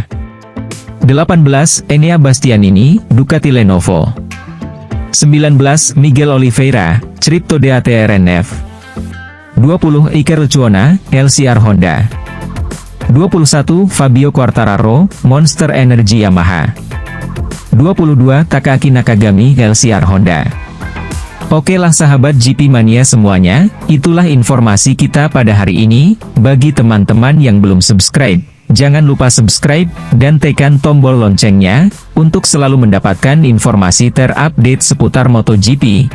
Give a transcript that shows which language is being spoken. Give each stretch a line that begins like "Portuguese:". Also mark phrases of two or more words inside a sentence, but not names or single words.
Indonesian: 18. Enea Bastianini, Ducati Lenovo. 19. Miguel Oliveira, Crypto DATRNF. 20. Iker Lecuona, LCR Honda. 21. Fabio Quartararo, Monster Energy Yamaha. 22. Takaki Nakagami, LCR Honda. Oke lah sahabat GP Mania semuanya, itulah informasi kita pada hari ini. Bagi teman-teman yang belum subscribe, jangan lupa subscribe, dan tekan tombol loncengnya, untuk selalu mendapatkan informasi terupdate seputar MotoGP.